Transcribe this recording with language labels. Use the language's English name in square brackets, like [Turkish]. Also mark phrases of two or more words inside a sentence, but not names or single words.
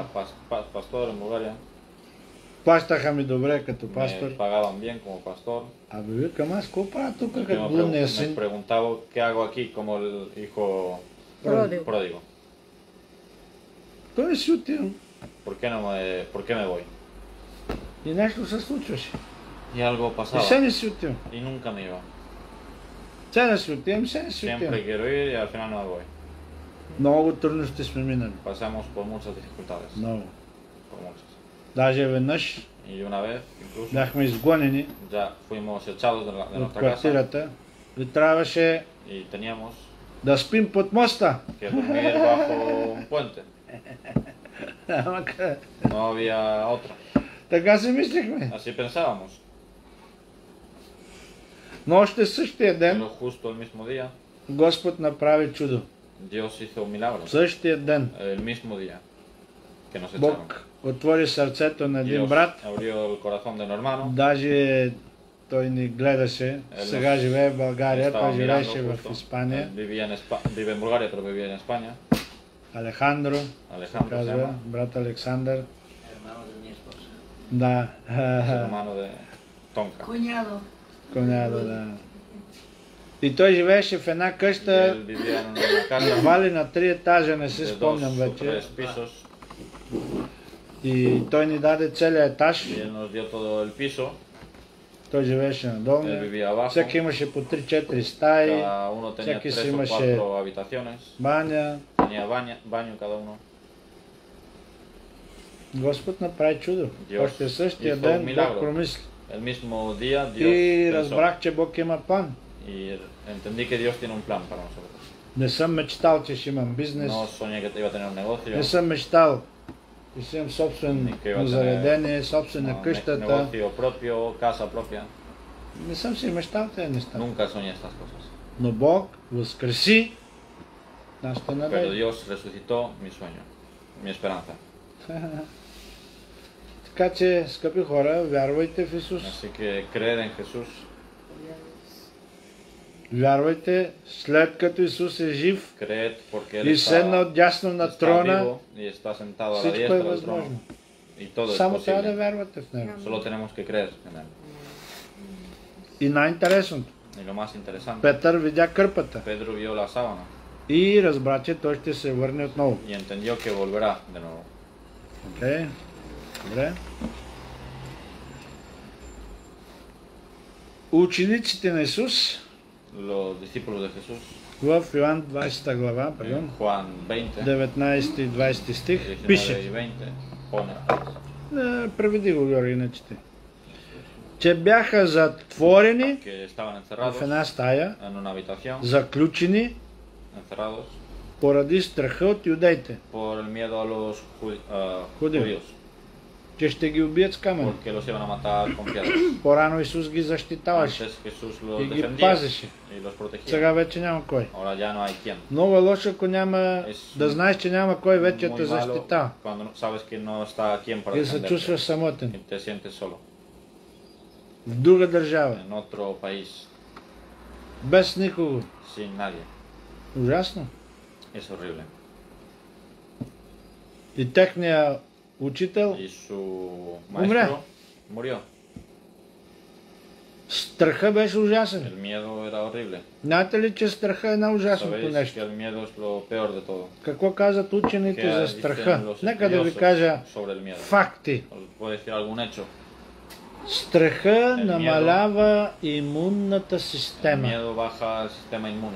[Spanish] Era pastor en Bulgaria. [Bulgarian] Плащаха ми добре като пастор. [Spanish] Me pagaban bien como pastor. [Bulgarian] Абе викам, аз какво правя тук [Spanish] Y [Bulgarian] като блудния [Spanish] me [Bulgarian] син? [Spanish] preguntaba qué hago aquí como el hijo Pródigo. pródigo. [Bulgarian] Той си отивам. [Spanish] ¿Por qué me voy? [Bulgarian] И нещо се случваше. [Spanish] Y algo [Bulgarian] И [Spanish] pasaba. [Bulgarian] се не си отивам. [Spanish] Y nunca me iba. [Bulgarian] Се не си отивам, се не си [Spanish] Siempre [Bulgarian] отивам. [Spanish] quiero ir y al final no me voy. [Bulgarian] Много трудности сме минали. [Spanish] Pasamos por muchas dificultades. [Bulgarian] Много. [Spanish] Por muchas. [Bulgarian] Даже веднъж [Spanish] Y una vez, incluso, [Bulgarian] бяхме изгонени [Spanish] ya fuimos echados de [Bulgarian] от [Spanish] nuestra casa [Bulgarian] квартирата и трябваше [Spanish] y teníamos [Bulgarian] да спим под моста. [Spanish] que dormir bajo un puente. [Bulgarian] Ама къде? [Spanish] No había otra. [Bulgarian] Така си мислихме. [Spanish] Así pensábamos. [Bulgarian] Но още същия ден [Spanish] Pero justo el mismo día, [Bulgarian] Господ направи чудо. [Spanish] Dios hizo un milagro. [Bulgarian] Същия ден [Spanish] El mismo día que nos echaron. [Bulgarian] Бог отвори сърцето на един [Spanish] Dios [Bulgarian] брат. [Spanish] abrió el corazón de un hermano. [Bulgarian] Даже той ни гледаше. Сега живее в България, той [Spanish] Estaba [Bulgarian] живееше [Spanish] mirando [Bulgarian] в [Spanish] justo. [Bulgarian] Испания. [Spanish] Él vivía vive en Bulgaria, pero vivía en España. [Bulgarian] Алехандро, [Spanish] Alejandro se [Bulgarian] казва, [Spanish] llama. [Bulgarian] брат Александър. [Spanish] Hermano de mi esposa. [Bulgarian] Да, [Spanish] Es hermano de Tonka. Cuñado. [Bulgarian] коняда, да. И той живееше в една [Spanish] Y [Bulgarian] къща, [Spanish] él vivía en una casa [Bulgarian] едва ли на 3 етажа, не си [Spanish] de 2 [Bulgarian] спомням [Spanish] o [Bulgarian] вече. [Spanish] 3 pisos. [Bulgarian] И той ни даде целият етаж. [Spanish] Y él nos dio todo el piso. [Bulgarian] Той живееше [Spanish] Él [Bulgarian] надолу. [Spanish] vivía abajo. [Bulgarian] Всеки имаше по 3-4 стаи, [Spanish] Cada uno tenía [Bulgarian] всеки [Spanish] 3 [Bulgarian] си [Spanish] o [Bulgarian] имаше [Spanish] 4 habitaciones. [Bulgarian] баня. [Spanish] Tenía baño cada uno. [Bulgarian] Господ направи чудо. [Spanish] Dios [Bulgarian] Още същия [Spanish] hizo [Bulgarian] ден [Spanish] un [Bulgarian] Бог [Spanish] milagro. [Bulgarian] промисли. [Spanish] El mismo día Dios [Bulgarian] И [Spanish] pensó. [Bulgarian] разбрах, че Бог има план. [Spanish] Y entendí que Dios tiene un plan para nosotros. [Bulgarian] Не съм мечтал, че ще имам бизнес. [Spanish] No soñé que iba a tener un negocio. [Bulgarian] Не съм мечтал, че ще имам собствено Никой да не- заведение, собствена [Spanish] No, [Bulgarian] къщата. [Spanish] negocio propio, casa propia. [Bulgarian] Не съм си мечтал тези неща. [Spanish] Nunca soñé estas cosas. [Bulgarian] Но Бог възкреси нашата [Spanish] Pero [Bulgarian] надежда. [Spanish] Dios resucitó mi sueño, mi esperanza. [Bulgarian] Така че, скъпи хора, вярвайте в Исус. [Spanish] Así que creed en Jesús, [Bulgarian] Вярвайте, след като Исус е жив [Spanish] creed porque Él [Bulgarian] и седна отдясно на [Spanish] está [Bulgarian] трона, [Spanish] vivo y está sentado a la [Bulgarian] всичко е [Spanish] diestra del trono. [Bulgarian] възможно. [Spanish] Y todo es [Bulgarian] Само трябва да [Spanish] posible. [Bulgarian] вярвате в Него. [Spanish] Solo tenemos que creer en Él. [Bulgarian] И най-интересното, [Spanish] Y lo más interesante, [Bulgarian] Петър видя кърпата [Spanish] Pedro vio la sábana [Bulgarian] и разбра, че той ще се върне отново. [Spanish] y entendió que volverá de nuevo. [Bulgarian] Добре. Добре. Учениците на Исус [Spanish] Los discípulos de Jesús, [Bulgarian] в Йоан 20 глава, [Spanish] en [Bulgarian] пардон, [Spanish] Juan 20, [Bulgarian] 19 и 20 стих, [Spanish] 19 y [Bulgarian] пише, [Spanish] 20, pone [Bulgarian] преведи го, Георги, не чете, че бяха затворени [Spanish] que estaban [Bulgarian] в [Spanish] encerrados [Bulgarian] една стая, [Spanish] en una habitación, [Bulgarian] заключени [Spanish] encerrados [Bulgarian] поради страха от юдеите, [Spanish] por el miedo a los Judíos. judíos, [Bulgarian] че ще ги убият с камъни. [Spanish] porque los iban a matar con piedras. [Bulgarian] По-рано Исус ги защитаваше [Spanish] Antes Jesús los [Bulgarian] и ги [Spanish] defendía [Bulgarian] пазеше. [Spanish] y los protegía. [Bulgarian] Сега вече няма кой. [Spanish] Ahora ya no hay quien. [Bulgarian] Много е лошо, ако няма да знаеш, че няма кой вече [Spanish] Muy [Bulgarian] те [Spanish] malo [Bulgarian] защитава [Spanish] cuando sabes que no está quien para [Bulgarian] и се [Spanish] defenderte [Bulgarian] чувстваш самотен. [Spanish] y te sientes solo [Bulgarian] В друга държава, [Spanish] en otro país [Bulgarian] без никого. [Spanish] sin nadie. [Bulgarian] Ужасно. [Spanish] Es horrible. [Bulgarian] И техният учител, [Spanish] Y su Hombre. maestro murió. [Bulgarian] страха беше ужасен. [Spanish] El miedo era horrible. [Bulgarian] Знаете ли, че страха е най-ужасното [Spanish] Sabéis que [Bulgarian] нещо? [Spanish] el miedo es lo peor de todo. [Bulgarian] Какво казват учените [Spanish] ¿Qué [Bulgarian] за [Spanish] dicen [Bulgarian] страха? [Spanish] los [Bulgarian] Нека да ви [Spanish] estudiosos [Bulgarian] кажа [Spanish] sobre el miedo? [Bulgarian] факти. [Spanish] Os puedo decir algún hecho. [Bulgarian] Страха [Spanish] El [Bulgarian] намалява имунната [Spanish] El [Bulgarian] система. [Spanish] miedo baja el sistema inmune.